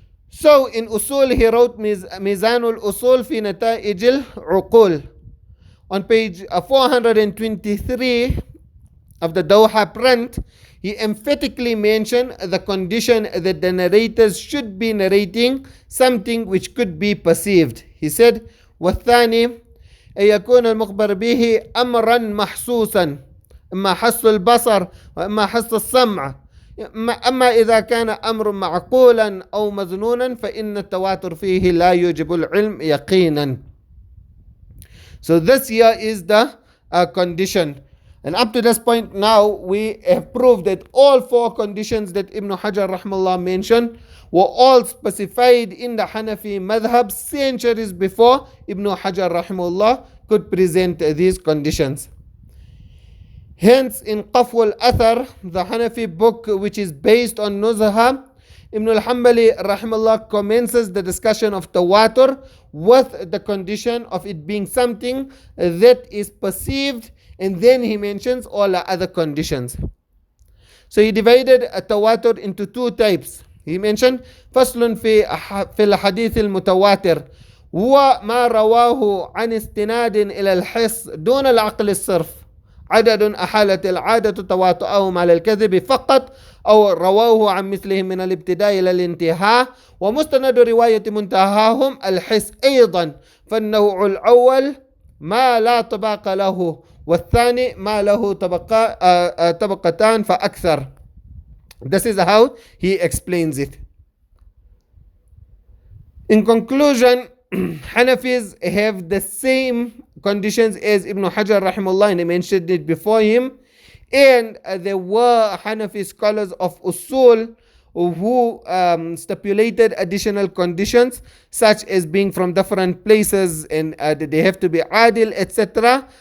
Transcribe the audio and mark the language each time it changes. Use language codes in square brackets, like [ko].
[en] So in usul he wrote Mizanul Usul fi Nata'ij al-Uqul. On page 423 of the Doha print, he emphatically mentioned the condition that the narrators should be narrating something which could be perceived. He said, [ar] وَالثَّانِي أن يكون المخبر به أمرا محسوسا إما حس البصر وإما حس السمع أما إذا كان أمر معقولا أو مظنونا فإن التواتر فيه لا يوجب العلم يقينا. [en] So this here is the condition. And up to this point now, we have proved that all 4 conditions that Ibn Hajar rahimahullah mentioned were all specified in the Hanafi madhab centuries before Ibn Hajar rahimahullah could present these conditions. Hence, in Qafw al-Athar, the Hanafi book which is based on Nuzha, Ibn al-Hanbali rahimahullah commences the discussion of Tawātur with the condition of it being something that is perceived, and then he mentions all the other conditions. So he divided Tawātur into 2 types. He mentioned [ar] فصل في الحديث المتواتر هو ما رواه عن استناد إلى الحس دون العقل الصرف عدد أحالت العادة تواطؤهم على الكذب فقط أو رووه عن مثلهم من الابتداء إلى الانتهاء، ومستند رواية منتهاهم الحس أيضا، فالنوع الأول ما لا طبق له، والثاني ما له طبقتان فأكثر. [en] This is how he explains it. In conclusion, Hanafis have the same conditions as Ibn Hajar rahimahullah, and I mentioned it before him, and there were Hanafi scholars of Usul who stipulated additional conditions such as being from different places and they have to be adil, etc.